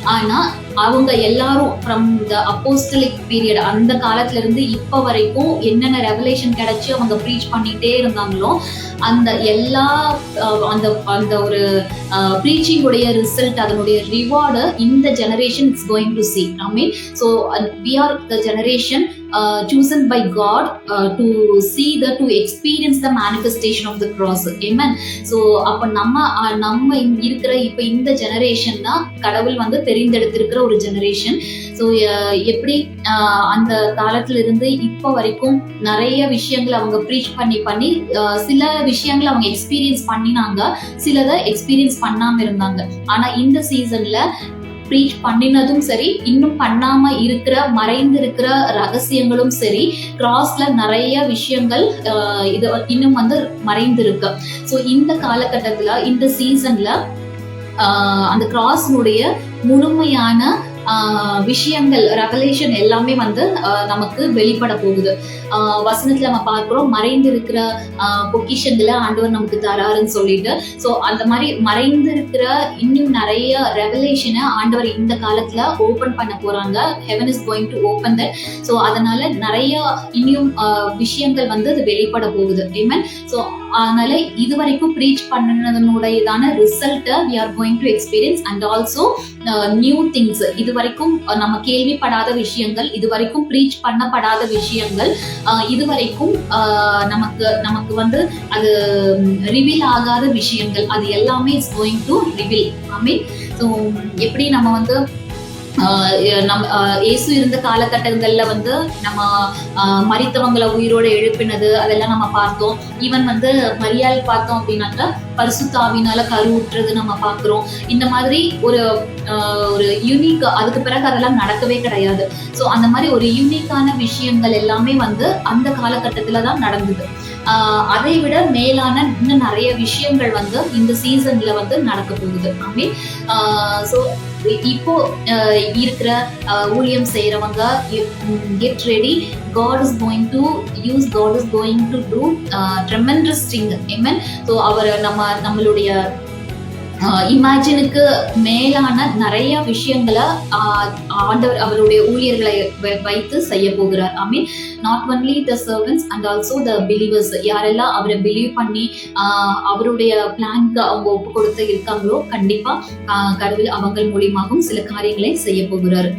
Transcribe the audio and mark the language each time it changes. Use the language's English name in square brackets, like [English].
[Tamil] ஆனால் அவங்க எல்லாரும் ஃப்ரம் த அப்போஸ்டலிக் பீரியட் அந்த காலத்துல இருந்து இப்ப வரைக்கும் என்னென்ன ரெவலேஷன் கிடைச்சி அவங்க ப்ரீச் பண்ணிட்டே இருந்தாங்களோ அந்த எல்லா அந்த ஒரு ப்ரீச்சிங் உடைய ரிசல்ட், அதனுடைய ரிவார்டு இந்த generation [English] Is going to see. I mean so we are the generation chosen by God to see to experience the manifestation of the cross. Amen. [Tamil] So அப்ப நம்ம இருக்கிற இப்ப இந்த ஜெனரேஷன் தான் கடவுள் வந்து தெரிந்தெடுத்திருக்கிற ஒரு ஜெனரேஷன். ஸோ எப்படி அந்த காலத்துல இருந்து இப்போ வரைக்கும் நிறைய விஷயங்களை அவங்க ப்ரீச் பண்ணி சில விஷயங்களை அவங்க எக்ஸ்பீரியன்ஸ் பண்ணினாங்க, சிலதை எக்ஸ்பீரியன்ஸ் பண்ணாம இருந்தாங்க. ஆனா இந்த சீசன்ல ப்ரீச் பண்ணினதும் சரி, இன்னும் பண்ணாம இருக்கிற மறைந்திருக்கிற ரகசியங்களும் சரி, கிராஸ்ல நிறைய விஷயங்கள் இது இன்னும் வந்து மறைந்திருக்கு. ஸோ இந்த காலகட்டத்துல இந்த சீசன்ல அந்த கிராஸ்னுடைய முழுமையான விஷயங்கள் ரெவலேஷன் எல்லாமே வந்து நமக்கு வெளிப்பட போகுது. வசனத்துல நம்ம பார்க்கிறோம், மறைந்திருக்கிற பொக்கிஷங்களை ஆண்டவர் நமக்கு தராருன்னு சொல்லிட்டு. ஸோ அந்த மாதிரி மறைந்திருக்கிற இன்னும் நிறைய ரெவலேஷனை ஆண்டவர் இந்த காலத்துல ஓபன் பண்ண போறாங்க. [English] Heaven is going to open that. [Tamil] So அதனால நிறைய இன்னும் விஷயங்கள் வந்து அது வெளிப்பட போகுது. ஆமென். ஸோ அதனால இதுவரைக்கும் ப்ரீச் பண்ணதுனுடையதான ரிசல்ட்டை [English] we are going to experience and also new things. [Tamil] இதுவரைக்கும் நம்ம கேள்விப்படாத விஷயங்கள், இதுவரைக்கும் ப்ரீச் பண்ணப்படாத விஷயங்கள், இதுவரைக்கும் நமக்கு வந்து அது ரிவீல் ஆகாத விஷயங்கள், அது எல்லாமே [English] Is going to reveal. [Tamil] I mean so எப்படி நம்ம வந்து இயேசு இருந்த காலகட்டங்கள்ல வந்து நம்ம மரித்தவங்களை உயிரோட எழுப்பினது அதெல்லாம் நம்ம பார்த்தோம். ஈவன் வந்து மரியாள் பார்த்தோம் அப்படின்னாக்கா பரிசுத்த ஆவியினால கருவுற்றது நம்ம பார்க்கிறோம். இந்த மாதிரி ஒரு யூனிக், அதுக்கு பிறகு அதெல்லாம் நடக்கவே கிடையாது. ஸோ அந்த மாதிரி ஒரு யூனிக்கான விஷயங்கள் எல்லாமே வந்து அந்த காலகட்டத்துல தான் நடந்தது. அதை விட மேலான இன்னும் நிறைய விஷயங்கள் வந்து இந்த சீசன்ல வந்து நடக்க போகுது. ஐ மீன் ஸோ இப்போ இருக்கிற ஊழியம் செய்யறவங்க [English] Get ready. God is going to use, God is going to do tremendous thing. Amen. [Tamil] So அவர் நம்மளுடைய இமேஜினுக்கு மேலான நிறைய விஷயங்களை ஆண்டவர் அவருடைய ஊழியர்களை வைத்து செய்ய போகிறார். [English] I mean not only the servants and also the believers, [Tamil] யாரெல்லாம் அவரை பிலீவ் பண்ணி அவருடைய பிளான்க்கு அவங்க ஒப்பு கொடுத்து இருக்காங்களோ கண்டிப்பா கடவுள் அவங்க மூலியமாகவும் சில காரியங்களை செய்ய போகிறார்.